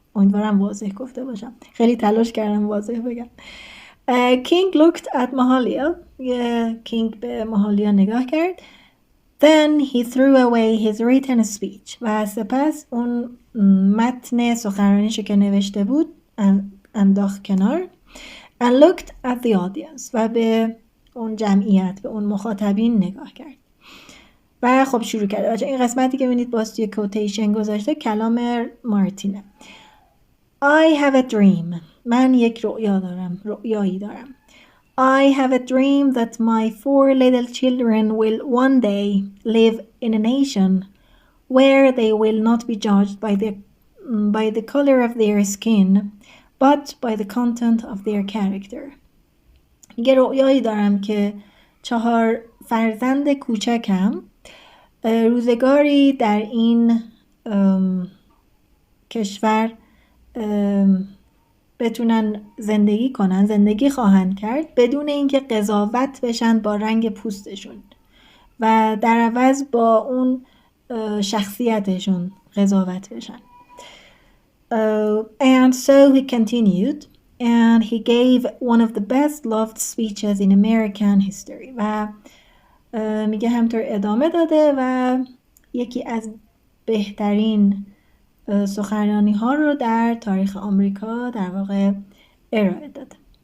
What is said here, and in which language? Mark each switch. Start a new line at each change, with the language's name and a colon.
Persian: امیدوارم واضح گفته باشم، خیلی تلاش کردم واضح بگم.
English: King looked at Mahalia.
Persian: کینگ به ماهالیا نگاه کرد.
English: Then he threw away his written speech.
Persian: و سپس اون متن سخنرانیشو که نوشته بود انداخت کنار.
English: And looked at the audience.
Persian: و به اون جمعیت، به اون مخاطبین نگاه کرد. و خب شروع کرد. بچه این قسمتی که می‌بینید باز توی کوتیشن گذاشته کلام مارتینه.
English: I have a dream.
Persian: من یک رؤیایی دارم.
English: I have a dream that my 4 little children will one day live in a nation where they will not be judged by the color of their skin, but by the content of their character.
Persian: یه رؤیایی دارم که 4 فرزند کوچکم روزگاری در این کشور بتونن زندگی خواهند کرد بدون اینکه قضاوت بشن با رنگ پوستشون و در عوض با اون شخصیتشون قضاوت بشن.
English: And so he continued and he gave one of the best loved speeches in American history.
Persian: و میگه همطور ادامه داده و یکی از بهترین سخنرانی ها رو در تاریخ آمریکا در واقع ارائه داده.